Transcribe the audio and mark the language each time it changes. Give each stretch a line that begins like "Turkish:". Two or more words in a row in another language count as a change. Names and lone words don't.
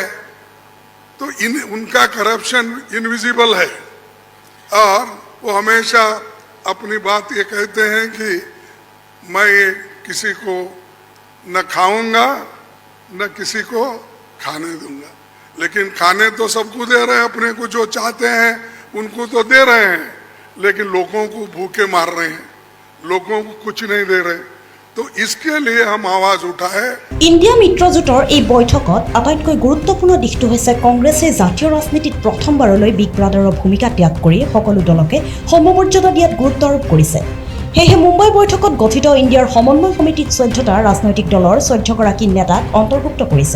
Hindi: तो उनका
English: corruption invisible
Hindi: है और वो हमेशा अपनी बात ये कहते हैं कि मैं किसी को न खाऊंगा न किसी को खाने दूंगा। लेकिन खाने तो सबको दे रहे हैं, अपने को जो चाहते हैं उनको तो दे रहे हैं, लेकिन लोगों को भूखे मार रहे हैं, लोगों को कुछ नहीं दे रहे। तो इसके लिए हम आवाज उठाए।
Assamese: ইণ্ডিয়া মিত্ৰজোঁটৰ এই বৈঠকত আটাইতকৈ গুৰুত্বপূৰ্ণ দিশটো হৈছে কংগ্ৰেছে জাতীয় ৰাজনীতিত প্ৰথমবাৰলৈ
English: big brother
Assamese: ভূমিকা ত্যাগ কৰি সকলো দলকে সমমৰ্যাদা দিয়াত গুৰুত্ব আৰোপ কৰিছে। সেয়েহে মুম্বাই বৈঠকত গঠিত ইণ্ডিয়াৰ সমন্বয় সমিতিত 14টা ৰাজনৈতিক দলৰ 14গৰাকী নেতাক অন্তৰ্ভুক্ত কৰিছে।